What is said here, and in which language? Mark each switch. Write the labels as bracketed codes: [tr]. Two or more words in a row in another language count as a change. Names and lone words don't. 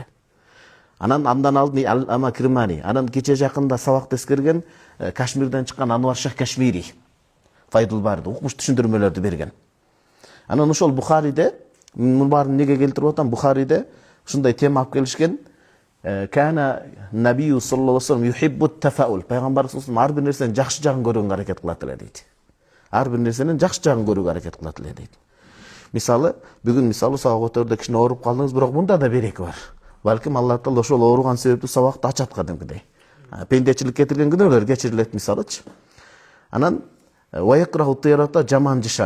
[ky] Андан алдын Ама Кирмани, анан кече жакында сабак тескерген Кашмирден чыккан Анвар Шах Кашмири. Файдул барды, укмуш түшүндүрмөлөрдү берген. Анан ошол Бухариде, мун баарын неге келтирип атам, Бухариде ушундай тема алып келишкен. [ar] كان النبي صلى الله عليه وسلم يحب التفاؤل. [ky] Пайгамбар саллаллаху алейхи вассалам ар бир нерсенин жакшы жагын көрүүгө аракет кылат эле дейт. Ар бир нерсенин жакшы жагын көрүүгө аракет кылат эле дейт. Мисалы, бүгүн сабак өтөрдө кичине ооруп калдыңыз, бирок мында да береки бар. Балким Алла Таала ошол ооруган себептүү сабакты ачат кадимкидей. Пендечилик кетирген күнөөлөр кечирилет мисалычы. Анан [ar] ويكره الطيرة [ky] жаман жышан.